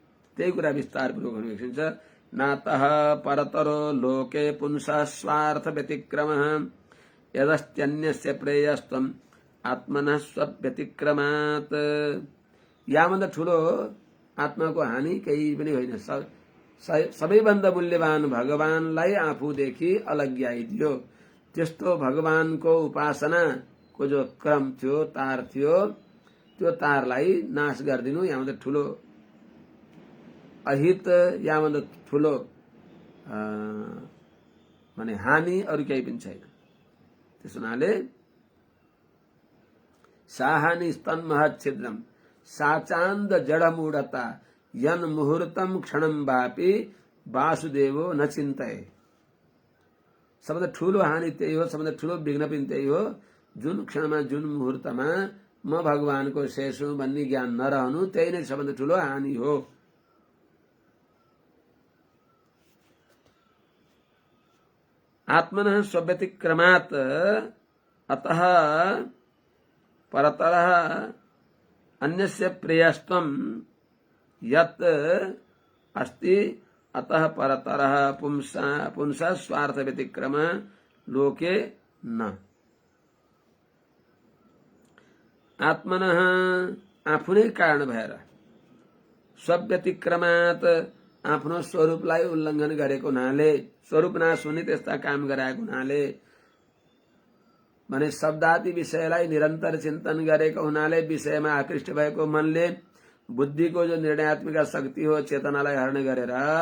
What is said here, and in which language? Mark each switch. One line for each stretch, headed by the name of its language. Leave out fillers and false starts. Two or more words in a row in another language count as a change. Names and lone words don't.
Nepali: त्यही कुरा विस्तारपूर्वक लेखिन्छ।
Sanskrit: नातः परतरो लोके पुंसः स्वार्थ व्यतिक्रमः यदस्त्यन्यस्य प्रेयस्त्वम् आत्मनः स्वव्यतिक्रमात्।
Nepali: याभन्दा ठुलो आत्माको हानि केही पनि होइन। सबैभन्दा मूल्यवान भगवानलाई आफूदेखि अलग्याइदियो। त्यस्तो भगवानको उपासनाको जो क्रम थियो, तार थियो, त्यो तारलाई नाश गरिदिनु याभन्दा ठुलो अहित, याभन्दा ठुलो माने हानि अरू केही पनि छैन। त्यस हुनाले
Sanskrit: साहानि स्तन्महत् छिद्रम साचान्द जडमूढता यन मुहूर्तम क्षणम वापि वासुदेवो न चिन्तये।
Nepali: सबभन्दा ठुलो हानि त्यही हो, सबभन्दा ठुलो विघ्न पनि त्यही हो, जुन क्षणमा जुन मुहूर्तमा म भगवानको शेष हुँ भन्ने ज्ञान नरहनु, त्यही नै सबभन्दा ठुलो हानि हो।
Sanskrit: आत्मनः स्वव्यतिक्रमात् अतः परतरः अन्यस्य प्रेयस्त्वं यत् अस्ति अतः परतरः पुंसः स्वार्थ व्यतिक्रम लोके न।
Nepali: आत्मनः आफू नै कारण भएर, स्वव्यतिक्रमात् आफ्नो स्वरूपलाई उल्लङ्घन गरेको हुनाले, स्वरूप नाश हुने त्यस्ता काम गराएको हुनाले, माने शब्दादि विषयलाई निरन्तर चिन्तन गरेको हुनाले, विषयमा आकृष्ट भएको मनले बुद्धिको जो निर्णयात्मक शक्ति हो, चेतनालाई हरण गरेर